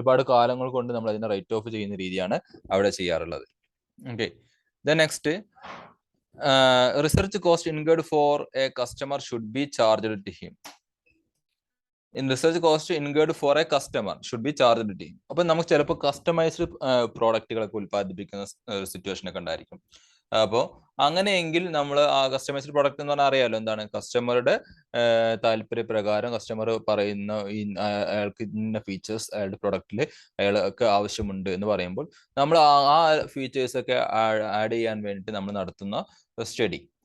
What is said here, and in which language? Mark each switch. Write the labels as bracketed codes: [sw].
[ml] ഒരുപാട് കാലങ്ങൾ കൊണ്ട് നമ്മൾ അതിനെ റൈറ്റ് ഓഫ് ചെയ്യുന്ന രീതിയാണ് അവിടെ ചെയ്യാറുള്ളത്. Okay, then next, [en] research cost incurred for a customer should be charged to him. In research cost incurred for a customer should be charged to him. [ml] അപ്പൊ നമുക്ക് ചിലപ്പോൾ കസ്റ്റമൈസ്ഡ് പ്രോഡക്റ്റുകളൊക്കെ ഉൽപ്പാദിപ്പിക്കുന്ന സിറ്റുവേഷൻ ഒക്കെ ഉണ്ടായിരിക്കും. അപ്പോൾ അങ്ങനെയെങ്കിൽ നമ്മൾ ആ കസ്റ്റമൈസ്ഡ് പ്രോഡക്റ്റ് എന്ന് പറഞ്ഞാൽ അറിയാലോ എന്താണ്, കസ്റ്റമറുടെ താല്പര്യപ്രകാരം കസ്റ്റമർ പറയുന്ന അയാൾക്ക് ഇന്ന ഫീച്ചേഴ്സ് അയാളുടെ പ്രോഡക്റ്റിൽ അയാൾക്ക് ആവശ്യമുണ്ട് എന്ന് പറയുമ്പോൾ നമ്മൾ ആ ഫീച്ചേഴ്സ് ഒക്കെ ആഡ് ചെയ്യാൻ വേണ്ടിയിട്ട് നമ്മൾ നടത്തുന്ന സ്റ്റഡി.